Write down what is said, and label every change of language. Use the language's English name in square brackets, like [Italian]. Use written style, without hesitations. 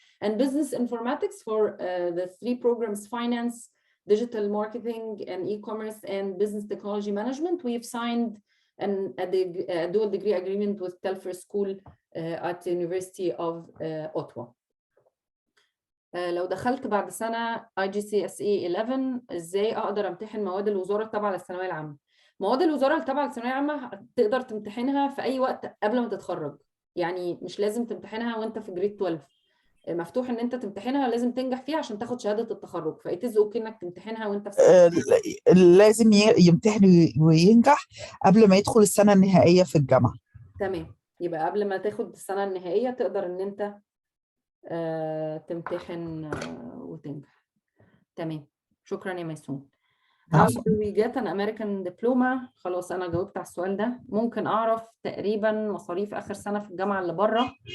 [English] And business informatics for the 3 programs, finance, digital marketing, and e-commerce, and business technology management. We've signed a dual degree agreement with Telfer School at the University of Ottawa. [Arabic] لو دخلت بعد سنة IGCSE 11 ازاي اقدر امتحن مواد الوزارة التابعة للثانوية العامة؟ مواد الوزارة التابعة للثانوية العامة تقدر تمتحنها في اي وقت قبل ما تتخرج، يعني مش لازم تمتحنها وانت في جريد 12. مفتوح ان انت تمتحنها، لازم تنجح فيها عشان تاخد شهادة التخرج، فايتز اوكي انك تمتحنها وانت في لازم يمتحن وينجح قبل ما يدخل السنة النهائية في الجامعة. تمام، يبقى قبل ما تاخد السنة النهائية تقدر ان انت تمتحن وتنجح. تمام، شكرا يا ميسون. [English] How do we get an American diploma؟ [Arabic] خلاص أنا جاوبت على السؤال ده. ممكن أعرف تقريبا مصاريف آخر سنة في الجامعة اللي بره.